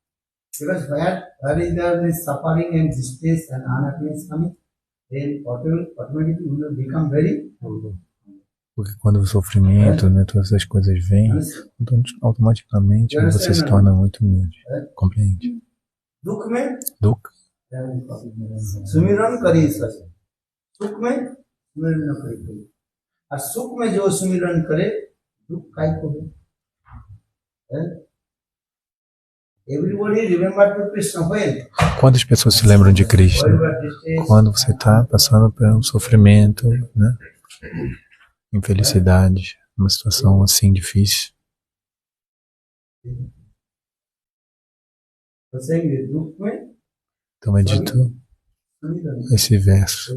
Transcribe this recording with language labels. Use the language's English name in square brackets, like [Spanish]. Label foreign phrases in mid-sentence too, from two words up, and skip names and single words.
[Portuguese] Porque quando o sofrimento, né, todas essas coisas vêm, então automaticamente você se torna muito humilde. Compreende? Dukkha. [Hindi] सुमिरन करी सुख में सुमिरन न करे कोई और सुख में जो सुमिरन करे दुख काय को है [English] Everybody remember to Krishna when? [Portuguese] Quando as pessoas se lembram de Krishna? Quando você está passando por um sofrimento, né? Infelicidade, uma situação assim difícil. Então medito esse verso.